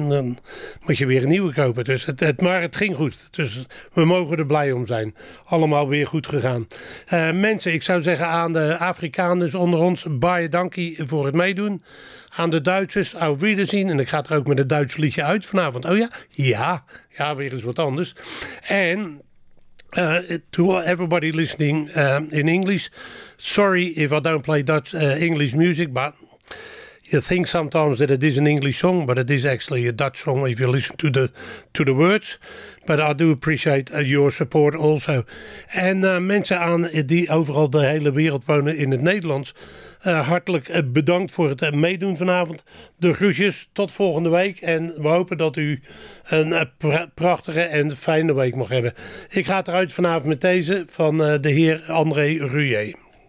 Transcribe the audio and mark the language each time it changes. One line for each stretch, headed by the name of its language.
Dutch: En dan moet je weer een nieuwe kopen. Dus maar het ging goed. Dus we mogen er blij om zijn. Allemaal weer goed gegaan. Mensen, ik zou zeggen aan de Afrikaners onder ons,
Afrikaans: baie dankie
Dutch: voor het meedoen. Aan de Duitsers,
German: auf Wiedersehen.
Dutch: En ik ga er ook met een Duits liedje uit vanavond. Oh ja? Ja. Ja, weer eens wat anders.
English: En to everybody listening in English, sorry if I don't play Dutch English music, but you think sometimes that it is an English song, but it is actually a Dutch song if you listen to the words. But I do appreciate your support also.
Dutch: En mensen aan die overal de hele wereld wonen in het Nederlands, hartelijk bedankt voor het meedoen vanavond. De groetjes, tot volgende week. En we hopen dat u een prachtige en fijne week mag hebben. Ik ga eruit vanavond met deze van de heer André Ruyer.